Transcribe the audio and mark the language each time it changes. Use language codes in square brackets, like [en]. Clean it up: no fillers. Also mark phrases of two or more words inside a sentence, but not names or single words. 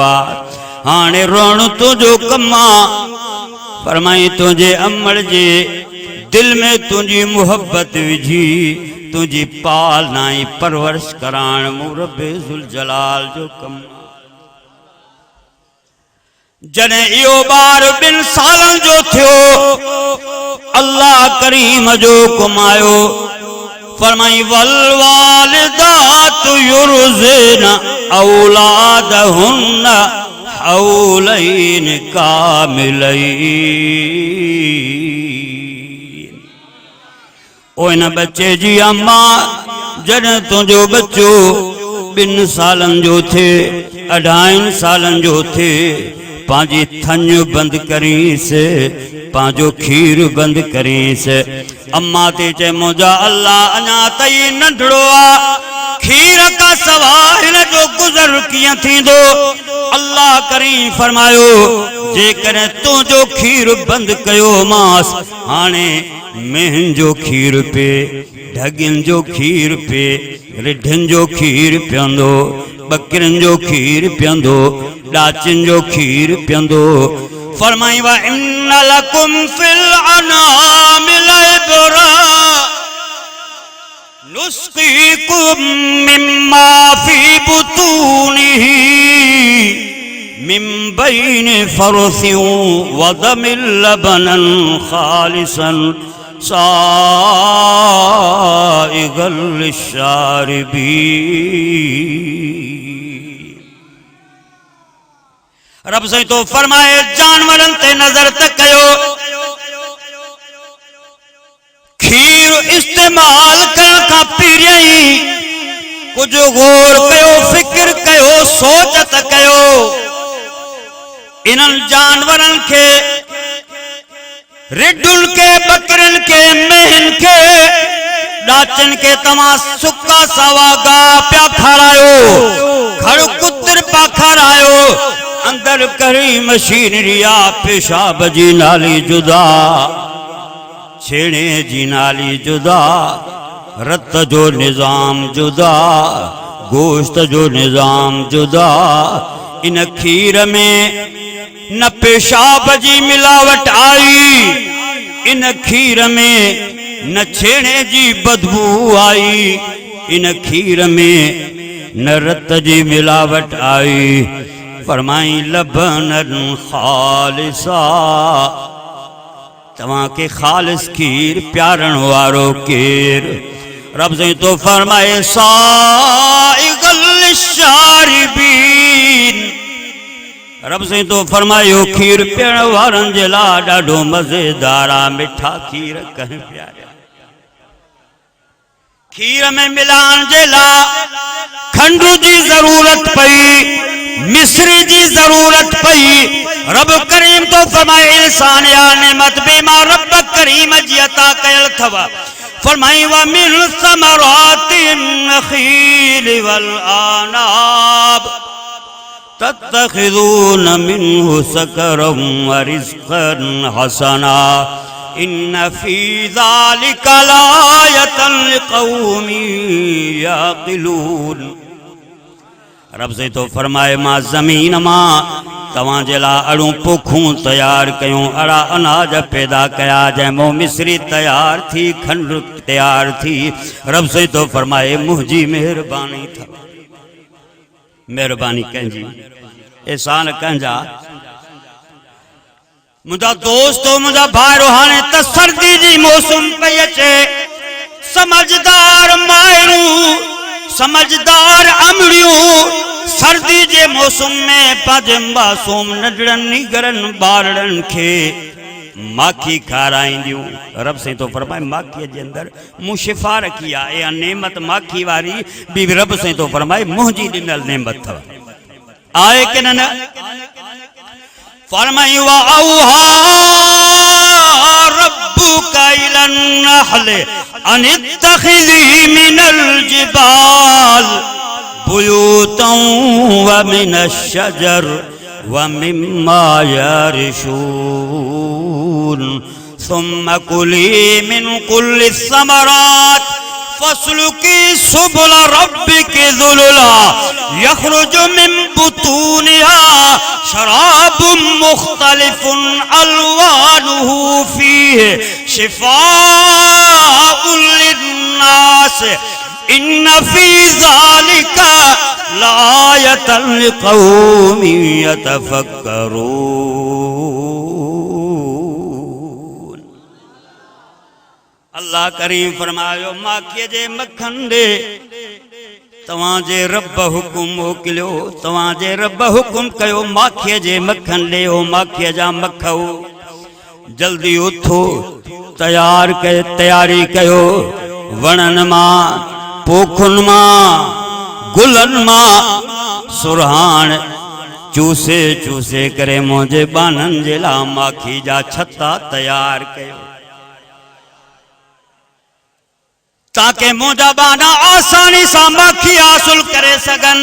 [sd] हाणे रोअण तुंहिंजो कमु आ। फरमाई तुझे अमड़ जे दिल में तुझी मोहब्बत विझी, तुझी पाल नाई परवरिश कराइण मूं रब ज़ुल जलाल जो कमु। जॾहिं इहो ॿार 2 सालनि जो थियो, अल्लाह करीम जो कुमायो। [ar] फरमाई والوالدات يرضعن أولادهن حولين كاملين. [sd] ओ इन बच्चे जी अम्मा जॾहिं तुंहिंजो बच्चो 2 सालनि जो थे, 2.5 सालनि जो थे, पांजी थन बंद करीस, पांजो खीर बंद करीस। अम्मा ते चे मुझा अल्लाह अञा तई नंढड़ो आ, खीर का सवा हिन जो गुज़र कीअं थींदो। अल्लाह करीम फरमायो जेकॾहिं तुंहिंजो खीर बंद कयो मांस, हाणे मेहन जो खीर पे, ढगिन जो खीर पे, रिढिन जो खीर पियंदो, बकरिन जो खीर पियंदो, डाचिन जो खीर पियंदो। [ar] फरमाई وإن لكم في الأنعام لعبرة نسقيكم مما في بطونه من بين فرث ودم لبنا خالصا سائغا للشاربين. [sd] रब से तो फरमाए जानवरन ते नजर तक कयो खीर इस्तेमाल कर का पीरियई कुछ गौर कयो फिक्र कयो सोचत कयो इन्हन जानवरन के रिडुल के बकरन के मेहन के डाचन के तमा सुक्का सवा गा प्या खारायो खड़ कुत्र पा खारायो अंदर करी मशीनरिया पेशाब जी नाली जुदा छेड़े जी नाली जुदा रत जो निजाम जुदा गोश्त जो निजाम जुदा इन खीर में न पेशाब जी मिलावट आई इन खीर में न छेड़े जी बदबू आई इन खीर में न रत जी मिलावट आई फरमाई [ar] لبنا خالصا [sd] तवा के खालिस खीर प्यारण वारो केर रब से तो फरमाए [ar] سائغا للشاربين [sd] रब से तो फरमायो खीर पियण वारन जे ला ॾाढो मज़ेदारा मिठा खीर कहीं प्यारा खीर में मिलान जे ला खंडू जी जरूरत पई मिस्री जी जरूरत पई रब करीम तो फरमाए इंसान या नेमत बीमा रब करीम जी अता कयल थव फरमाई [ar] ومن ثمرات النخيل والأعناب تتخذون منه سكرا ورزقا حسنا إن في ذلك لآية لقوم يعقلون. [sd] रब से तो फरमाए मां जमीन मां तवां जे ला अड़ू पोखूं तैयार कयूं अड़ा अनाज पैदा कया जंहिंमो मिस्री तैयार थी खंड तैयार थी रब से तो फरमाए मुंहिंजी मेहरबानी था मेहरबानी कंहिंजी एहसान कंहिंजा मुंहिंजा दोस्त मुंहिंजा भाइरो हाणे त सर्दी जी मौसम पई अचे समझदार माइरूं समझदार अमड़ियूं सर्दी जे मौसम में पंहिंजे मासूम नंढड़नि नीगरनि ॿारनि खे माखी खाराईंदियूं रब से तो फरमाए माखीअ जे अंदरि मूं शिफ़ा रखी आहे इहा नेमत माखी वारी बि रब से तो फरमाए मुंहिंजी ॾिनल नेमत अथव आहे की न [ar] फरमाई وأوحى ربك إلى النحل أن اتخذي من الجبال بيوتا ومن الشجر ومما يعرشون ثم كلي من كل ثمرات فاسلكي سبل ربك ذللا يخرج من بطونها شراب مختلف ألوانه فيه شفاء للناس إن في ذلك لآية لقوم يتفكرون. [sd] अल्लाह करीम फरमायो माखीअ जे मखन दे तवांजे रब हुकुम मोकिलियो तवांजे रब हुकुम कयो माखीअ जे मखन ॾियो माखीअ जा मखो जल्दी उथो तैयारी कयो वणनि मां पोखुनि मां गुलनि मां सुरहान चूसे चूसे करे मुंहिंजे बाननि जे लाइ माखी जा छत्ता तैयार कयो ताकि मुंहिंजा बाना आसानी सां माखी हासिल करे सघनि।